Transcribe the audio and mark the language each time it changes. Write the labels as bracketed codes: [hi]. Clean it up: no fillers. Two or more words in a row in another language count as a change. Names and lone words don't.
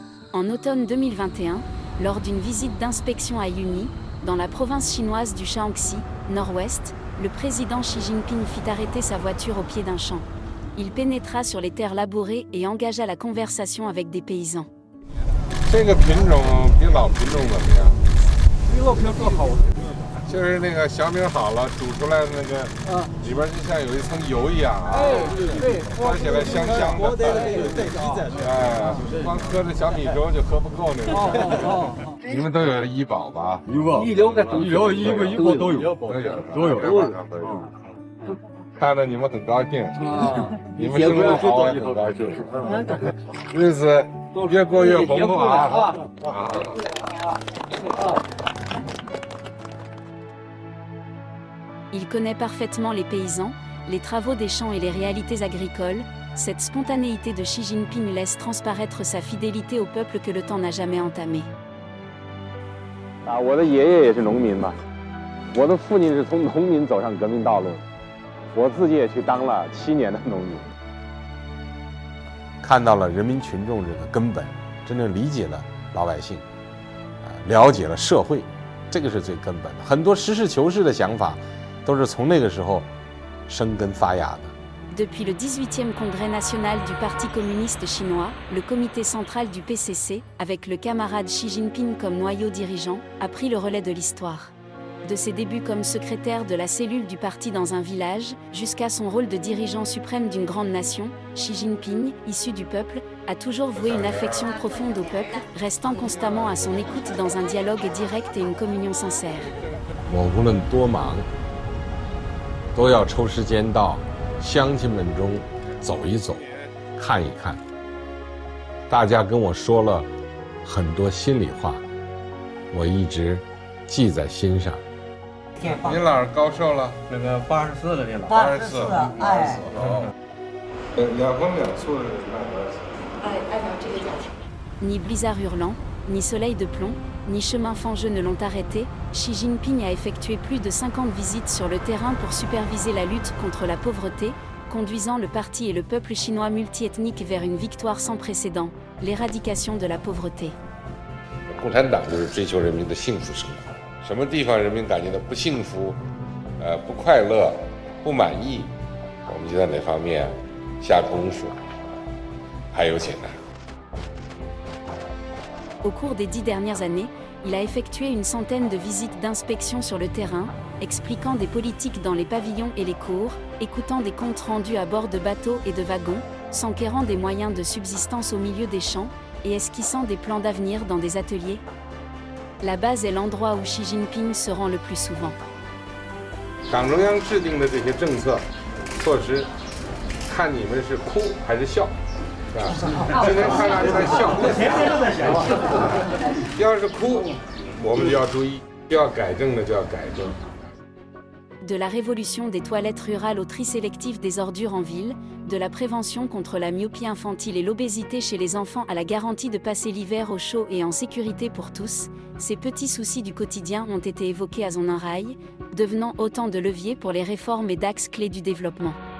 [fr] En automne 2021, lors d'une visite d'inspection à Yuni, dans la province chinoise du Shaanxi, nord-ouest, le président Xi Jinping fit arrêter sa voiture au pied d'un champ. Il pénétra sur les terres labourées et engagea la conversation avec des paysans. [zh] 这个品种比老品种怎么样？比老品种更好。就是那个小米好了，煮出来那个里边就像有一层油一样啊，对，喝起来香香的。哎，光喝这小米粥就喝不够那种。你们都有医保吧？医疗医保都有。看着你们很高兴，你们生活好，我也很高兴，日子越过越红火啊！ [fr] Il connaît parfaitement les paysans, les travaux des champs et les réalités agricoles. Cette spontanéité de Xi Jinping laisse transparaître sa fidélité au peuple que le temps n'a jamais entamé. [zh] 我的爷爷也是农民嘛，我的父亲是从农民走上革命道路，我自己也去当了7年的农民。看到了人民群众这个根本，真正理解了老百姓，了解了社会，这个是最根本的。很多实事求是的想法，都是从那个时候生根发芽的。 [fr] Depuis le 18e congrès national du Parti communiste chinois, le comité central du PCC, avec le camarade Xi Jinping comme noyau dirigeant, a pris le relais de l'histoire. De ses débuts comme secrétaire de la cellule du parti dans un village, jusqu'à son rôle de dirigeant suprême d'une grande nation, Xi Jinping, issu du peuple, a toujours voué une affection profonde au peuple, restant constamment à son écoute dans un dialogue direct et une communion sincère. [zh] 我无论多忙，都要抽时间到乡亲们中走一走，看一看。大家跟我说了很多心里话，我一直记在心上。你姥高寿了？那个84了，这老。 84，哎。 2分2处的 [fr] Ni blizzard hurlant, ni soleil de plomb, ni chemin fangeux ne l'ont arrêté. Xi Jinping a effectué plus de 50 visites sur le terrain pour superviser la lutte contre la pauvreté, conduisant le parti et le peuple chinois multiethnique vers une victoire sans précédent, l'éradication de la pauvreté. [zh] 共产党就是追求人民的幸福生活，什么地方人民感觉到不幸福、不快乐、不满意，我们就在哪方面下功夫，还有解难。 [fr] Au cours des 10 dernières années, il a effectué une centaine de visites d'inspection sur le terrain, expliquant des politiques dans les pavillons et les cours, écoutant des comptes rendus à bord de bateaux et de wagons, s'enquérant des moyens de subsistance au milieu des champs, et esquissant des plans d'avenir dans des ateliers. La base est l'endroit où Xi Jinping se rend le plus souvent. [zh] 党中央制定的这些政策、措施，看你们是哭还是笑。今天看大家在笑，要是哭，我们就要注意，要改正的就要改正。 [fr] De la révolution des toilettes rurales au tri sélectif des ordures en ville, de la prévention contre la myopie infantile et l'obésité chez les enfants à la garantie de passer l'hiver au chaud et en sécurité pour tous, ces petits soucis du quotidien ont été évoqués à Zhongnanhai, devenant autant de leviers pour les réformes et d'axes clés du développement.